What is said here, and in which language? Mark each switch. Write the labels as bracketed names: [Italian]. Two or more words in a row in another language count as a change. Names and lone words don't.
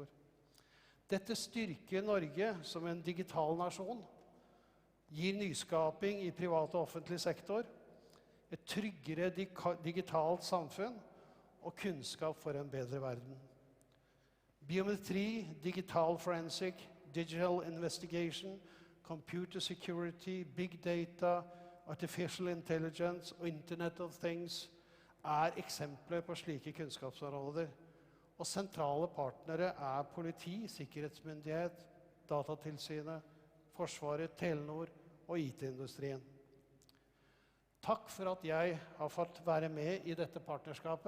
[Norwegian] Dette styrker Norge som en digital nasjon, gir nyskaping i privat og offentlig sektor, et tryggere digitalt samfunn og kunnskap for en bedre verden. Biometri, [English] digital forensic, digital investigation, computer security, big data, artificial intelligence og Internet of Things [Norwegian] er eksempler på slike kunnskapsområder. Og sentrale partnere er politi, sikkerhetsmyndighet, datatilsynet, Forsvaret, Telenor og IT-industrien. Takk for at jeg har fått være med i dette partnerskapet.